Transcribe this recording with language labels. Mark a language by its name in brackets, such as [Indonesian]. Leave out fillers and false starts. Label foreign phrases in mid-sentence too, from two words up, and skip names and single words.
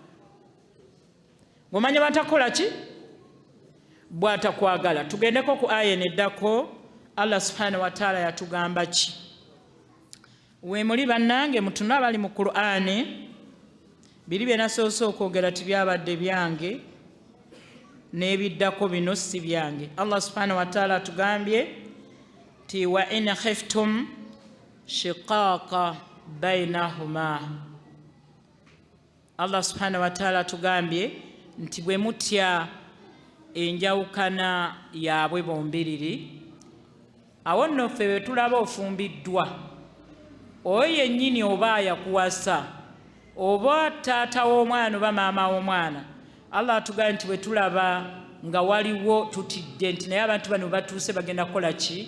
[Ganda] Ng'omanya bw'atakola ki? Bw'atakwagala. Tugendeko ku aya eneddako. Allah [Arabic] سبحانه وتعالى [Ganda] yatugamba ki? Weemuli bannange mutuna abali mu Qur'ani, biri bye nasoose okwogera tibyabadde byange, n'ebiddako bino si byange. Allah [Arabic] سبحانه وتعالى [Ganda] atugambye ti [Arabic] وإن خفتم شقاق بينهما. [Ganda] Allah [Arabic] سبحانه وتعالى [Ganda] atugambye nti bwe mutya enjawukana yaabwe bombiriri, awo nno ffe bwe tulaba ofumbiddwa, oyo yennyini oba yakuwasa oba taata w'omwana oba maama w'omwana, Allah atugambye nti bwe tulaba nga waliwo tutidde nti naye abantu bano batuuse bagenda kukola ki?